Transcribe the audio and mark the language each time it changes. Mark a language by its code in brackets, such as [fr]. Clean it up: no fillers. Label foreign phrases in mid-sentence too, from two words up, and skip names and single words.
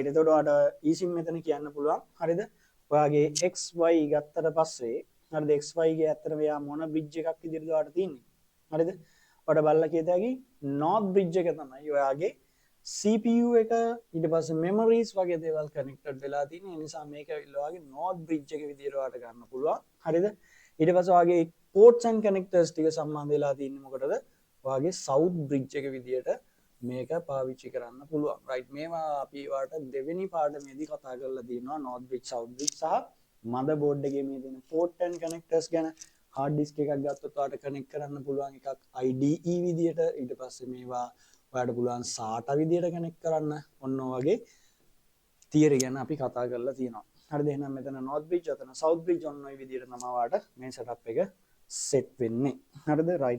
[si] එතකොට ඔයාලට eSIM මෙතන කියන්න පුළුවන්. හරිද? ඔයාගේ XY ගත්තට පස්සේ හරිද XY ගේ ඇත්තට මෙයා මොන bridge එකක් විදිහටද ඔයාලට තියෙන්නේ. හරිද? ඔයාලට බලලා කියත හැකි [en] north bridge [si] එක තමයි ඔයාගේ CPU එක ඊට පස්සේ memories වගේ දේවල් connected වෙලා තියෙන. ඒ නිසා මේක ඇවිල්ලා ඔයාගේ [en] north bridge [si] එක විදිහට ඔයාලට ගන්න පුළුවන්. හරිද? ඊට පස්සේ ඔයාගේ [en] ports and connectors [si] ටික සම්බන්ධ වෙලා තියෙන්නේ මොකටද? ඔයාගේ [en] south bridge [si] එක විදිහට මේක පාවිච්චි කරන්න පුළුවන්. right. මේවා අපි ඔයාලට දෙවෙනි පාඩමේදී කතා කරලා තියෙනවා [en] north bridge south bridge [si] සහ motherboard එකේ මේ තියෙන [en] port and connectors [si] ගැන. [en] hard disk [si] එකක් ගත්තොත් ඔයාලට connect කරන්න පුළුවන් එකක් IDE විදිහට. ඊට පස්සේ මේවා ඔයාලට පුළුවන් SATA විදිහට connect කරන්න. ඔන්න ඔය වගේ theory ගැන අපි කතා කරලා තියෙනවා. හරිද? එහෙනම් මෙතන [en] north bridge [si] අතන [en] south bridge [si] ඔන්න ඔය විදිහට තමයි ඔයාලට මේ setup එක set වෙන්නේ. හරිද? right.